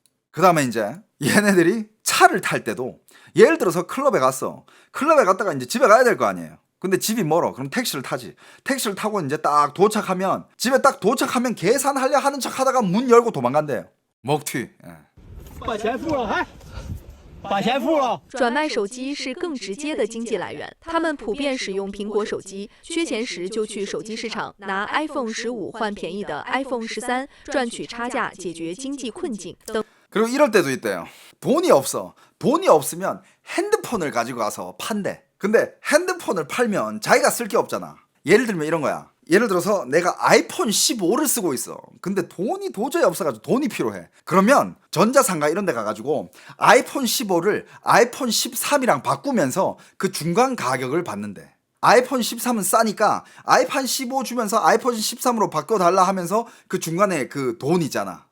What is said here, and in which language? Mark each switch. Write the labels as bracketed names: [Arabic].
[Korean] 그 다음에 이제 얘네들이 차를 탈 때도 예를 들어서 클럽에 갔다가 이제 집에 가야 될 거 아니에요. 근데 집이 멀어. 그럼 택시를 타지. 택시를 타고 이제 딱 도착하면 집에 딱 도착하면 계산하려 하는 척 하다가 문 열고 도망간대요. 먹튀. [Chinese] 把钱付了，还把钱付了。转卖手机是更直接的经济来源，他们普遍使用苹果手机，缺钱时就去手机市场拿 iPhone 15换便宜的 iPhone 13，赚取差价解决经济困境等。 [Korean] 그리고 이럴 때도 있대요. 돈이 없으면 핸드폰을 가지고 가서 판대. 근데 핸드폰을 팔면 자기가 쓸 게 없잖아. 예를 들면 이런 거야. 예를 들어서 내가 아이폰 15를 쓰고 있어. 근데 돈이 도저히 없어가지고 돈이 필요해. 그러면 전자상가 이런 데 가가지고 아이폰 15를 아이폰 13이랑 바꾸면서 그 중간 가격을 받는데 아이폰 13은 싸니까 아이폰 15 주면서 아이폰 13으로 바꿔달라 하면서 그 중간에 그 돈 있잖아.